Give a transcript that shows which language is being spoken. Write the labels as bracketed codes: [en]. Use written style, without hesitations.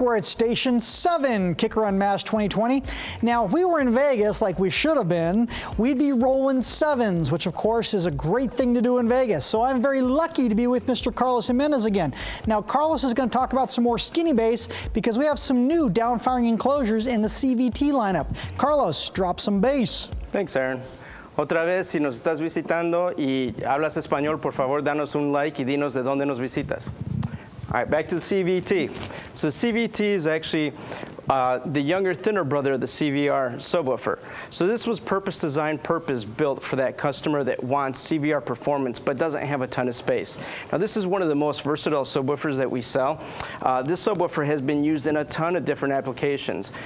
[en] We're at Station 7, Kicker Unmasked 2020. Now, if we were in Vegas like we should have been, we'd be rolling sevens, which of course is a great thing to do in Vegas. So I'm very lucky to be with Mr. Carlos Jimenez again. Now, Carlos is going to talk about some more skinny bass because we have some new downfiring enclosures in the CVT lineup. Carlos, drop some bass. Thanks, Aaron. [es] Otra vez, si nos estás visitando y hablas español, por favor, danos un like y dinos de dónde nos visitas. [en] All right, back to the CVT. So CVT is actually the younger, thinner brother of the CVR subwoofer. So this was purpose designed, purpose built for that customer that wants CVR performance but doesn't have a ton of space. Now this is one of the most versatile subwoofers that we sell. This subwoofer has been used in a ton of different applications.